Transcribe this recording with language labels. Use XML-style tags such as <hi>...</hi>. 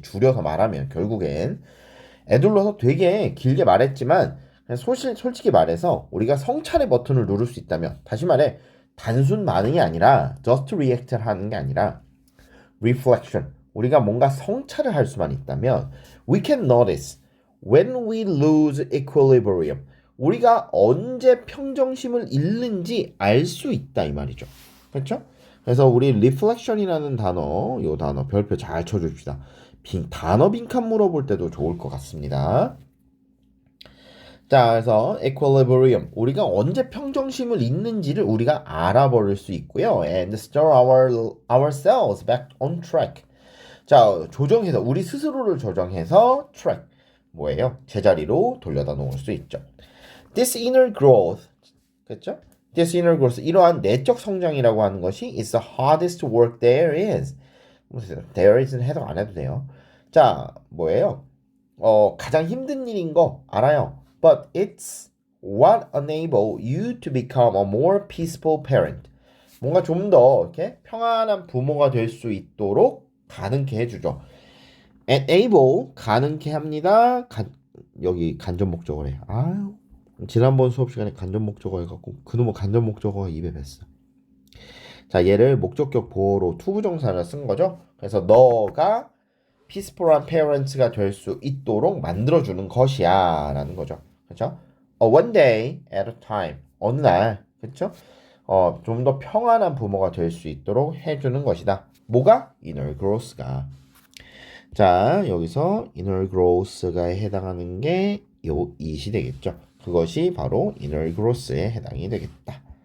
<ko>줄여서 말하면 결국엔 애둘러서 되게 길게 말했지만 솔직히 말해서 우리가 성찰의 버튼을 누를 수 있다면, 다시 말해 단순 반응이 아니라</ko> <en>just react</en> <ko>하는 게 아니라 reflection, 우리가 뭔가 성찰을 할 수만 있다면</ko> <en>we can notice when we lose equilibrium,</en> <ko>우리가 언제 평정심을 잃는지 알 수 있다 이 말이죠. 그렇죠? 그래서 우리 reflection이라는 단어, 요 단어 별표 잘 쳐줍시다. 단어 빈칸 물어볼 때도 좋을 것 같습니다. 자, 그래서 equilibrium, 우리가 언제 평정심을 잃는지를 우리가 알아버릴 수 있고요.</ko> <en>And store ourselves back on track.</en> <ko>자, 조정해서 우리 스스로를 조정해서 track, 뭐예요? 제자리로 돌려다 놓을 수 있죠.</ko> <en>This inner growth,</en> <ko>그렇죠?</ko> <en>This inner growth,</en> <ko>이러한 내적 성장이라고 하는 것이</ko> <en>is the hardest work there is.</en> <ko>there is는 해석 안 해도 돼요. 자, 뭐예요? 가장 힘든 일인 거 알아요.</ko> <en>But it's what enable you to become a more peaceful parent.</en> <ko>뭔가 좀 더 이렇게 평안한 부모가 될 수 있도록 가능케 해주죠. enable 가능케 합니다. 여기 간접 목적어래. 아유, 지난번 수업 시간에 간접 목적어 해갖고 그놈의 간접 목적어가 입에 뱄어. 자, 얘를 목적격 보어로 투부정사를 쓴 거죠. 그래서 너가 peaceful한 parents가 될 수 있도록 만들어주는 것이야 라는 거죠. 그렇죠?</ko> <en>One day at a time,</en> <ko>어느 날, 그렇죠? 좀 더 평안한 부모가 될 수 있도록 해주는 것이다. 뭐가? inner growth가. 자, 여기서 inner growth가 해당하는 게 요 it이 되겠죠. 그것이 바로 inner growth에 해당이 되겠다.</ko>